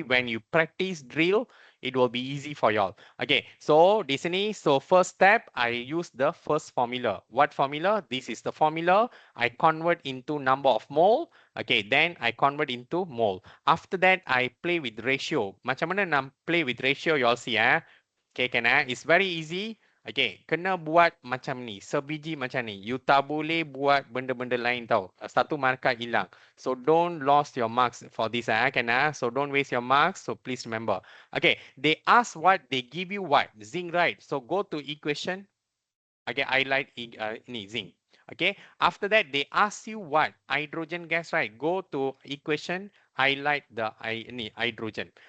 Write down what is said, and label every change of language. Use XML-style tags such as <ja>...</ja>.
<en>When you practice drill, it will be easy for y'all. Okay, so</en> <ms>di sini,</ms> <en>so first step, I use the first formula. What formula? This is the formula. I convert into number of mole. Okay, then I convert into mole. After that, I play with ratio.</en> <ms>Macam mana nak</ms> <en>play with ratio, y'all see, eh? Okay, can I? It's very easy.</en> <ms>Okay, kena buat macam ni. Sebiji macam ni. You tak boleh buat benda-benda lain tau. Satu markah hilang.</ms> <en>So don't lost your marks for this.</en> <ms>Kena.</ms> <en>So don't waste your marks. So please remember. Okay, they ask what, they give you what? Zinc, right? So go to equation. Okay, highlight ni zinc. Okay, after that they ask you what? Hydrogen gas, right? Go to equation, highlight the hydrogen.</en>